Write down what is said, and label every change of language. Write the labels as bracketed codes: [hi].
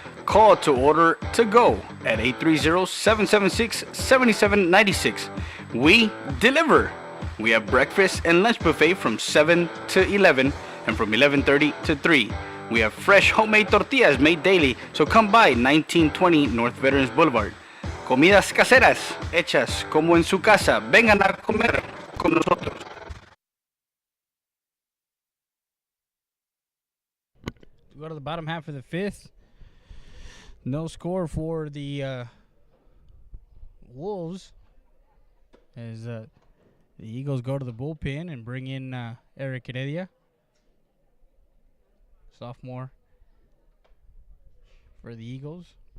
[en] Call to order to go at 830-776-7796. We deliver. We have breakfast and lunch buffet from 7 to 11 and from 11:30 to 3. We have fresh homemade tortillas made daily, so come by 1920 North Veterans Boulevard. [es] Comidas caseras, hechas como en su casa. Vengan a comer con nosotros. [en] Go to the bottom half of the 5th. No score for the Wolves as the Eagles go to the bullpen and bring in Eric Heredia, sophomore for the Eagles.